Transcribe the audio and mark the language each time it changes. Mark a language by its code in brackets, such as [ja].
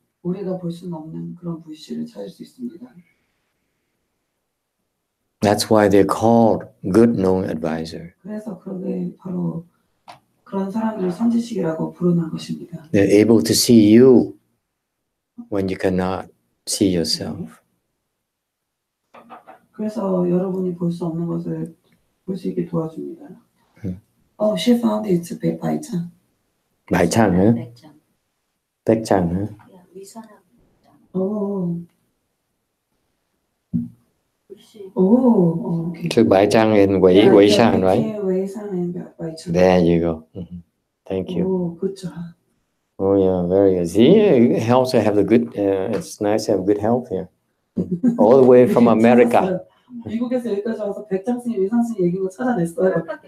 [ko] 우리가 볼 수는 없는 그런 불씨를 찾을 수 있습니다. [en] That's why they're called good knowing advisor. [ko] 그래서 그게 바로 그런 사람들을 선지식이라고 부르는 것입니다. [en] They're able to see you when you cannot see yourself. [ko] 그래서 여러분이 볼 수 없는 것을 볼 수 있게 도와줍니다. [en] Oh, she found it by chance. Bai Chang, huh? Baek Chang, huh? Oh. Oh, okay. So Bai Chang and Wei Shan, right? Wei Shan and Bai Chang. There you go. Thank you. Oh, good job. Oh yeah, very good. See, it helps to have the good. It's nice to have good health here, all the way from America. [ko] 미국에서 여기까지 와서 백장 스님, 위산 스님 얘기고 찾아냈어요.